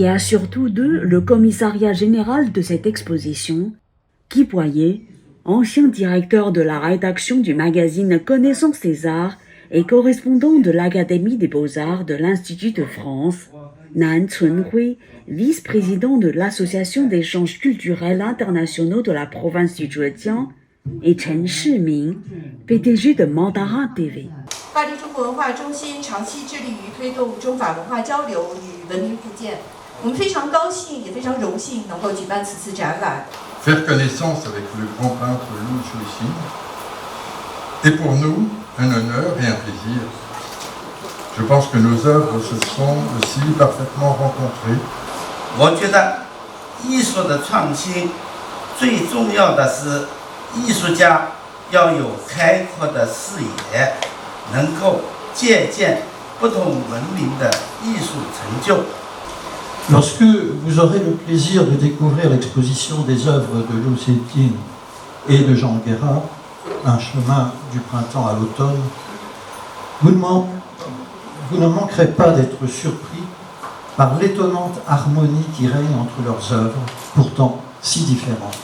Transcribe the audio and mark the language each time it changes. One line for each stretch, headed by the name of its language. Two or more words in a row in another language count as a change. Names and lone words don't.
French: assure tous deux le commissariat général de cette exposition, Guy Boyer, ancien directeur de la rédaction du magazine Connaissance des Arts et correspondant de l'Académie des Beaux-Arts de l'Institut de France, Nan Chunhui, vice-président de l'Association d'échanges culturels internationaux de la province du Zhejiang, et Chen Shiming, PDG de Mandarin TV.
Chinese: 巴黎中国文化中心长期致力于推动中法文化交流与文明互鉴。我们非常高兴，也非常荣幸能够举办此次展览。
French: Faire connaissance avec le grand peintre Lu Xiujing est pour nous un honneur et un plaisir. Je pense que nos œuvres se sont aussi parfaitement rencontrées.
Chinese: 我觉得艺术的创新最重要的是艺术家要有开阔的视野，能够借鉴不同文明的艺术成就。
French: Lorsque vous aurez le plaisir de découvrir l'exposition des œuvres de Lu Xiujing et de Jean Anquerin, Un chemin du printemps à l'automne, vous ne manquerez pas d'être surpris par l'étonnante harmonie qui règne entre leurs œuvres, pourtant si différentes.